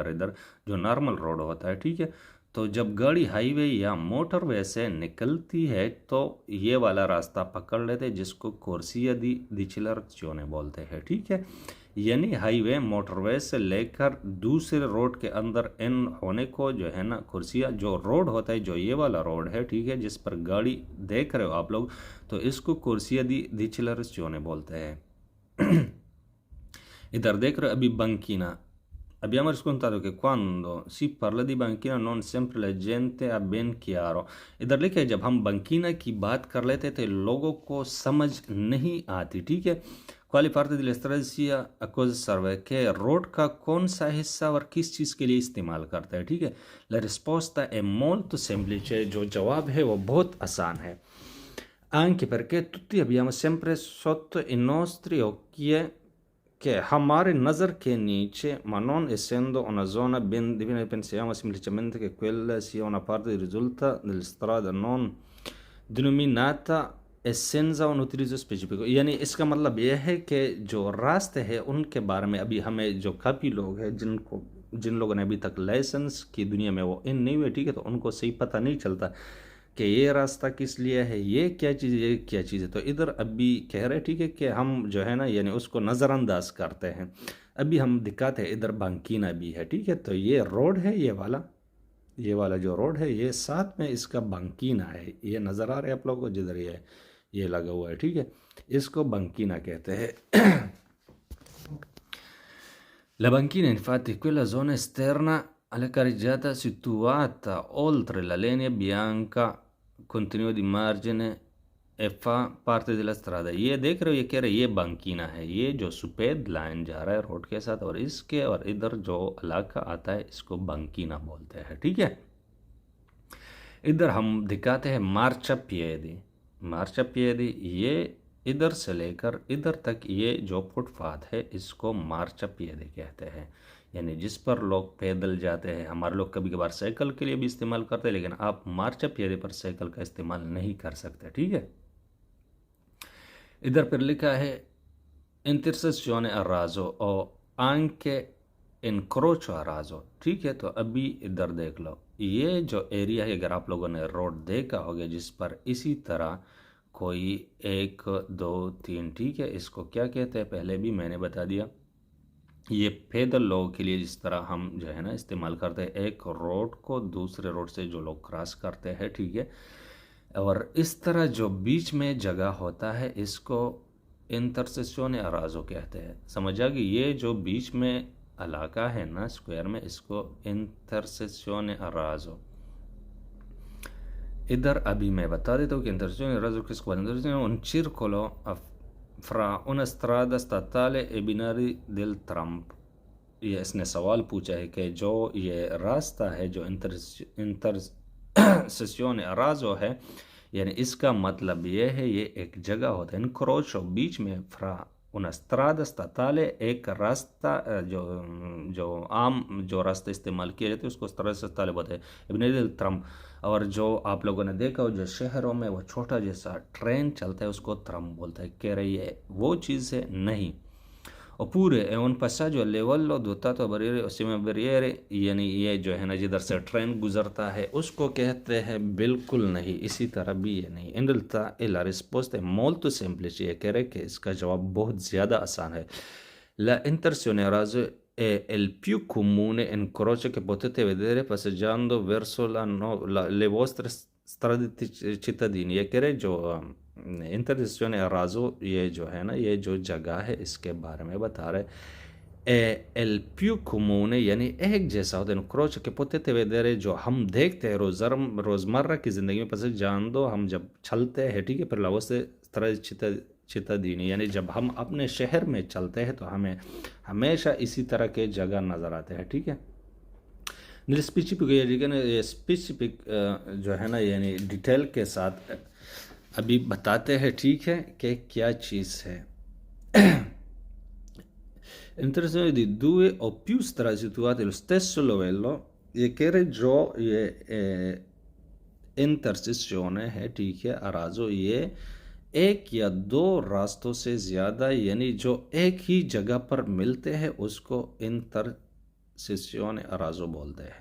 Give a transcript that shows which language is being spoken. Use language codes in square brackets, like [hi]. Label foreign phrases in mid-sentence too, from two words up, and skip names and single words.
[ur] رہے، ادھر جو نارمل روڈ ہوتا ہے ٹھیک ہے، تو جب گاڑی ہائی وے یا موٹر وے سے نکلتی ہے تو یہ والا راستہ پکڑ لیتے جس کو [it] corsia di accelerazione [ur] بولتے ہیں ٹھیک ہے، یعنی ہائی وے موٹر وے سے لے کر دوسرے روڈ کے اندر ان ہونے کو جو ہے نا کورسیا جو روڈ ہوتا ہے، جو یہ والا روڈ ہے ٹھیک ہے جس پر گاڑی دیکھ رہے ہو آپ لوگ، تو اس کو [it] corsia di accelerazione [ur] بولتے ہیں۔ ادھر دیکھ رہے ہو ابھی بنکینا، [it] abbiamo riscontrato che quando si parla di banchina non sempre la gente ha ben chiaro، [ur] ادھر لکھے جب ہم بنکینا کی بات کر لیتے تھے لوگوں کو سمجھ نہیں آتی ٹھیک ہے۔ [it] quali parte della strada sia a cosa serve، [ur] کہ روڈ کا کون سا حصہ اور کس چیز کے لیے استعمال کرتا ہے ٹھیک ہے۔ [it] la risposta è molto semplice، [ur] جو جواب ہے وہ بہت آسان ہے۔ [it] anche perché tutti abbiamo sempre sotto i nostri occhi che [ur] ہمارے نظر کے نیچے [it] ma non essendo una zona ben definita pensiamo semplicemente che quella sia una parte che risulta della strada non denominata e senza un utilizzo specifico، [ur] یعنی اس کا مطلب یہ ہے کہ جو راستے ہیں ان کے بارے میں ابھی ہمیں جو کافی لوگ ہیں جن لوگوں نے ابھی تک لائسنس کی دنیا میں وہ ان نہیں ہوئے ٹھیک ہے، تو ان کو صحیح پتہ نہیں چلتا کہ یہ راستہ کس لیے ہے، یہ کیا چیز ہے، یہ کیا چیز ہے، تو ادھر ابھی کہہ رہے ٹھیک ہے کہ ہم جو ہے نا یعنی اس کو نظر انداز کرتے ہیں۔ ابھی ہم دکھاتے ہیں ادھر بانکینا بھی ہے ٹھیک ہے، تو یہ روڈ ہے، یہ والا جو روڈ ہے یہ ساتھ میں اس کا بانکینا ہے، یہ نظر آ رہا ہے آپ لوگوں کو جدھر یہ لگا ہوا ہے ٹھیک ہے، اس کو بانکینا کہتے ہیں۔ [it] La banchina infatti è quella zona esterna alla carreggiata situata oltre la linea bianca continua di margine e fa parte della strada. [ur] یہ دیکھ رہے ہو، یہ کہہ رہے یہ بانکینا ہے، یہ جو سفید لائن جا رہا ہے روڈ کے ساتھ، اور اس کے اور ادھر جو علاقہ آتا ہے اس کو بانکینا بولتے ہیں، ٹھیک ہے۔ ادھر ہم دکھاتے ہیں مارچا پییدی، مارچا پییدی، یہ ادھر سے لے کر ادھر تک یہ جو فٹ پاتھ ہے اس کو مارچا پییدی کہتے ہیں، یعنی جس پر لوگ پیدل جاتے ہیں۔ ہمارے لوگ کبھی کبھار سائیکل کے لیے بھی استعمال کرتے ہیں، لیکن آپ مارچا پییدی پر سائیکل کا استعمال نہیں کر سکتے، ٹھیک ہے۔ ادھر پر لکھا ہے [it] intersezione a raso o anche incrocio a raso, [ur] ٹھیک ہے۔ تو ابھی ادھر دیکھ لو، یہ جو ایریا ہے، اگر آپ لوگوں نے روڈ دیکھا ہوگا جس پر اسی طرح کوئی 1 2 3، ٹھیک ہے، اس کو کیا کہتے ہیں پہلے بھی میں نے بتا دیا۔ یہ پیدل لوگوں کے لیے جس طرح ہم جو ہے نا استعمال کرتے ہیں، ایک روڈ کو دوسرے روڈ سے جو لوگ کراس کرتے ہیں، ٹھیک ہے، اور اس طرح جو بیچ میں جگہ ہوتا ہے اس کو [it] intersezione a raso [ur] کہتے ہیں، سمجھ آ گئی؟ یہ جو بیچ میں علاقہ ہے نا اسکوائر میں، اس کو [it] intersezione a raso. [ur] ادھر ابھی میں بتا دیتا ہوں کہ [it] intersezione a raso [ur] کس کو بولتے ہیں۔ [it] un circolo fra una strada statale e binari del tram۔ [ur] یہ اس نے سوال پوچھا ہے کہ جو یہ راستہ ہے جو [it] intersezione a raso [ur] ہے، یعنی اس کا مطلب یہ ہے یہ ایک جگہ ہوتا ہے، انکروچو بیچ میں، [it] fra una strada statale [ur] ایک راستہ جو عام جو راستہ استعمال کیا جاتا ہے اس کو [it] strada statale [ur] بولتے ہیں، ابن دل ترم۔ اور جو آپ لوگوں نے دیکھا ہو جو شہروں میں وہ چھوٹا جیسا ٹرین چلتا ہے اس کو ترم بولتا ہے، کہہ رہی ہے وہ چیز ہے نہیں۔ [it] oppure è un passaggio a livello dotato a barriere o semibarriere، [ur] یعنی یہ جو ہے نا جدھر سے ٹرین گزرتا ہے اس کو کہتے ہیں بالکل نہیں، اسی طرح بھی یہ نہیں۔ [it] in realtà la risposta è molto semplice، [ur] یہ کہہ رہے کہ اس کا جواب بہت زیادہ آسان ہے۔ [it] la inversione a raso è il più comune incrocio che potete vedere passeggiando verso le vostre strade cittadine، [ur] یہ کہہ رہے جو انترسیسیone [it] a raso [ur] یہ جو ہے نا یہ جو جگہ ہے اس کے بارے میں بتا رہے [it] è il più comune، [ur] یعنی ایک جیسا ہوتا ہے، [it] incrocio che potete vedere [ur] جو ہم دیکھتے ہیں روزمرہ کی زندگی میں، passeggiando ہم جب چلتے ہیں، ٹھیک ہے، پر [it] la vostra strada cittadine، [ur] یعنی جب ہم اپنے شہر میں چلتے ہیں تو ہمیں ہمیشہ اسی طرح کے جگہ نظر آتے ہیں، ٹھیک ہے۔ [it] nello specifico [ur] یہ اسپیسیفک جو ہے نا یعنی ڈیٹیل کے ساتھ ابھی بتاتے ہیں، ٹھیک ہے، کہ کیا چیز ہے۔ [it] Intersezione di 2 o più strade situate allo stesso livello، [ur] یہ کہہ رہے جو یہ انترسیسیone ہے، ٹھیک ہے، [it] a raso، [ur] یہ ایک یا دو راستوں سے زیادہ یعنی جو ایک ہی جگہ پر ملتے ہیں اس کو [it] intersezione a raso [ur] بولتے ہیں۔